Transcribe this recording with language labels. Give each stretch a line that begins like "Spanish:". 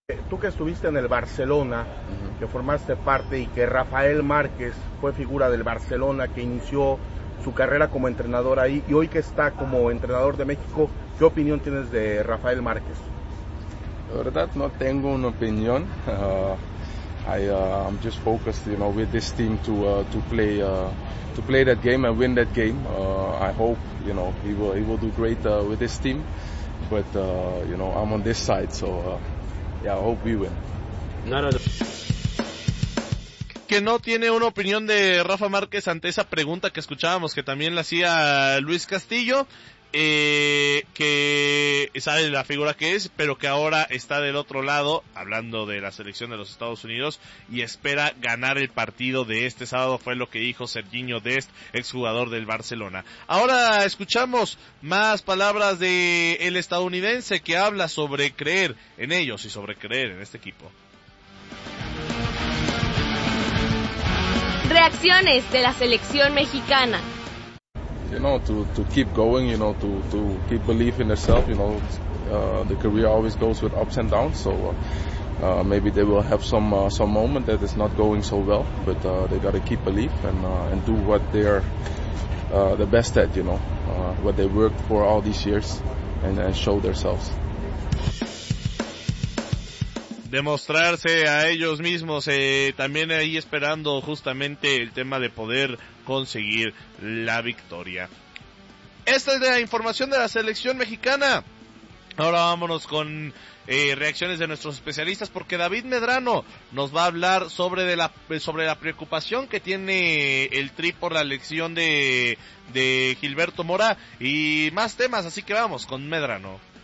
Spanish: Tú que estuviste en el Barcelona, que formaste parte y que Rafael Márquez fue figura del Barcelona, que inició su carrera como entrenador ahí y hoy que está como entrenador de México, ¿qué opinión tienes de Rafael Márquez? La verdad no tengo una opinión.
English: I'm just focused, you know, with this team to play that game and win that game. I hope, you know, he will do great with this team. But you know, I'm on this side, so I hope we win.
Spanish: Que no tiene una opinión de Rafa Márquez ante esa pregunta que escuchábamos, que también la hacía Luis Castillo, que sabe la figura que es, pero que ahora está del otro lado, hablando de la selección de los Estados Unidos, y espera ganar el partido de este sábado, fue lo que dijo Serginho Dest, exjugador del Barcelona. Ahora escuchamos más palabras de el estadounidense que habla sobre creer en ellos y sobre creer en este equipo. Reacciones de la selección mexicana.
English: You know, to keep going, you know, to keep believing in yourself, you know, the career always goes with ups and downs, so maybe they will have some moment that is not going so well, but they got to keep belief and do what they are the best at, you know, what they worked for all these years and show themselves.
Spanish: Demostrarse a ellos mismos, también ahí esperando justamente el tema de poder conseguir la victoria. Esta es la información de la selección mexicana. Ahora vámonos con reacciones de nuestros especialistas, porque David Medrano nos va a hablar sobre la preocupación que tiene el Tri por la lesión de Gilberto Mora y más temas, así que vamos con Medrano.